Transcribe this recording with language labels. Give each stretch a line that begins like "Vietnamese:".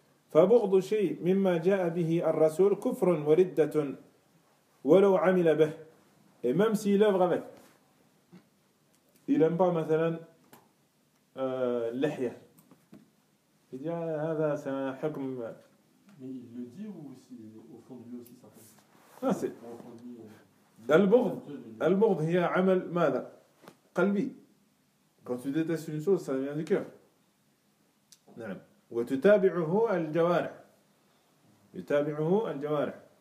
Arabic: فبغض شيء مما جاء به الرسول كفر وردة ولو عمل به
French: et même s'il œuvre avec il n'aime pas
Arabic: مثلا لحية
French: il dit ah,
Arabic: هذا c'est un حكم
French: mais il le dit ou si, au fond de lui aussi ça fait
Arabic: non c'est البغض البغض هي عمل ماذا قلبي
French: quand tu détestes une chose ça vient du cœur
Arabic: نعم وتتابعه الجوارح يتابعه الجوارح